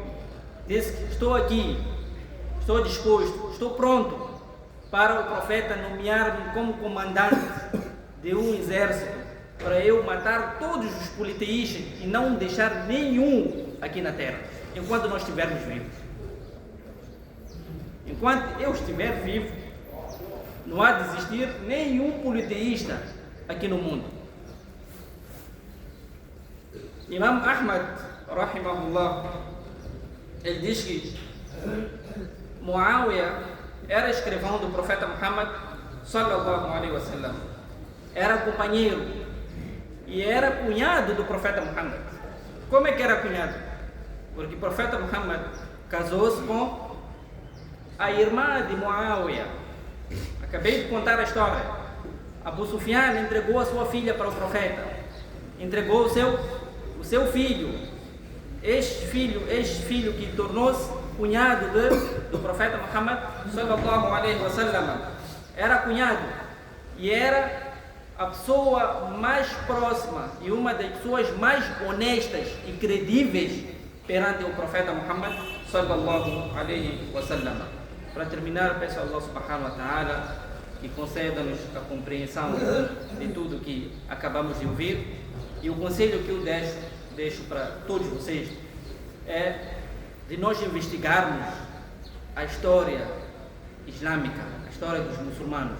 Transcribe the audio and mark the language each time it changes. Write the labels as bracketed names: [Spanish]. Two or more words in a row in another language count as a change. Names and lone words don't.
[Portuguese] Disse que estou aqui, estou disposto, estou pronto para o profeta nomear-me como comandante de um exército, para eu matar todos os politeístas e não deixar nenhum aqui na terra, enquanto nós estivermos vivos. Enquanto eu estiver vivo, não há de existir nenhum politeísta aqui no mundo. Imam Ahmad, rahimahullah, ele diz que Muawiyah era escrivão do profeta Muhammad [Arabic] صلى الله عليه وسلم, [Portuguese] era companheiro e era cunhado do profeta Muhammad. Como é que era cunhado? Porque o profeta Muhammad casou-se com a irmã de Muawiyah. Acabei de contar a história. Abu Sufyan entregou a sua filha para o profeta, entregou o seu filho, ex-filho que tornou-se cunhado do profeta Muhammad [Arabic] صلى الله عليه وسلم. [Portuguese] Era cunhado e era a pessoa mais próxima e uma das pessoas mais honestas e credíveis perante o profeta Muhammad [Arabic] صلى الله عليه وسلم. [Portuguese] Para terminar, peço a Allah [Arabic] سبحانه وتعالى [Portuguese] que conceda-nos a compreensão de tudo que acabamos de ouvir. E o conselho que eu deixo para todos vocês é de nós investigarmos a história islâmica, a história dos muçulmanos.